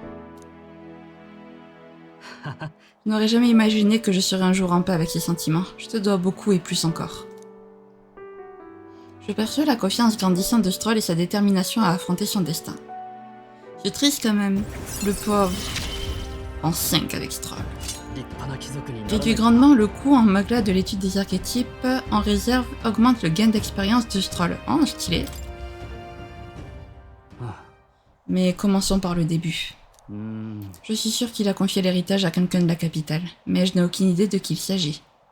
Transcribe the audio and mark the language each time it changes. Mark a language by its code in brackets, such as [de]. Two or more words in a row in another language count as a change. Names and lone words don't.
[fr] Je n'aurais jamais imaginé que je serais un jour en paix avec ces sentiments. Je te dois beaucoup et plus encore. Je perçois la confiance grandissante de Stroll et sa détermination à affronter son destin. C'est triste quand même, le pauvre. En 5 avec Stroll. [ja] 立派な貴族になら [fr] Réduit grandement le coût en magla de l'étude des archétypes, en réserve augmente le gain d'expérience de Stroll. Oh, stylé. Mais commençons par le début. Je suis sûre qu'il a confié l'héritage à quelqu'un de la capitale, mais je n'ai aucune idée de qui il s'agit.